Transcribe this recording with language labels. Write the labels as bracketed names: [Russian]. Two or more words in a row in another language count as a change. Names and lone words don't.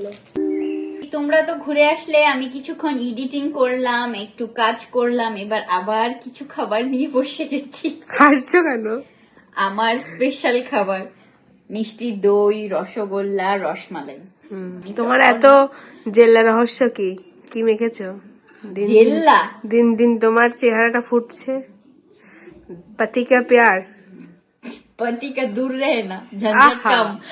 [Bangla] তোমরা তো ঘুরে আসলে, আমি কিছুক্ষণ এডিটিং করলাম, একটু কাজ করলাম, এবার আবার কিছু খাবার নিয়ে বসে গেছি। খাচ্ছো কেন? আমার স্পেশাল খাবার মিষ্টি দই, রসগোল্লা, রসমালাই। তোমার এত জেল্লা রহস্য কি? কি মেখেছো? জেল্লা? দিন দিন তোমার চেহারাটা ফুটছে। [Hindi] पति का प्यार, पति का दूर रहे ना, झंझट कम।